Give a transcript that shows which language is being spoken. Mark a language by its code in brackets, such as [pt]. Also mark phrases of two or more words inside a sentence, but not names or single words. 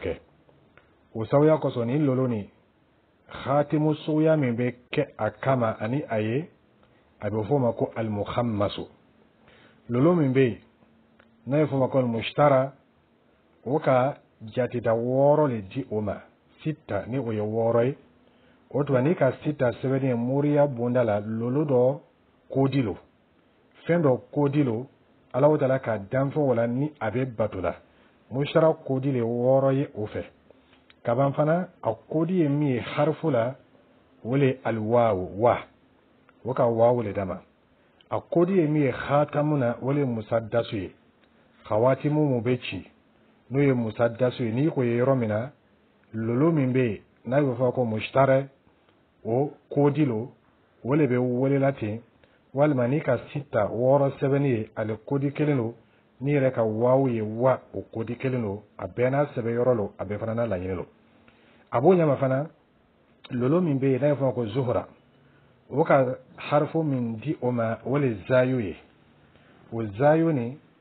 [bm] kɛ o sabuya kosɔn nin lolo nin khatimu suguya min bɛ kɛ a kama ani a ye a bɛ f'o ma ko alimuhammasu lolo min bɛ yen n'a ye f'o ma ko alimushtara o ka jateda 6 le di o ma sita ni o ye 6 ye o tuma n'i ka sita sɛbɛnni ye moriya bonda la lolo dɔ koodi lo fɛn dɔ koodi lo ala ta'ala ka danfɛn wala ni a bɛ bato la mushtara koodi le 6 ye o fɛ kaban fana a koodi ye min ye harifu la o le alwawu wa o ka wawu le dama a koodi ye min ye khatamu na o le musaddasu ye khawatimu mu bɛ ci n'o ye musaddasu ye n'i ko ye yɔrɔ min na lolo min bɛ yen n'a bɛ fɔ ko mushtara o koodi lo o le bɛ welela ten walima n'i ka sita 6 sɛbɛnni ye ale koodi kelen lo n'i yɛrɛ ka wawu ye wa o koodi kelen lo a bɛɛ n'a sɛbɛn yɔrɔ lo a bɛɛ fana n'a laɲini lo a b'o ɲama fana lolo min be na fa ko zuhra o ka harfu min di o ma wala zayo ye o zayo ni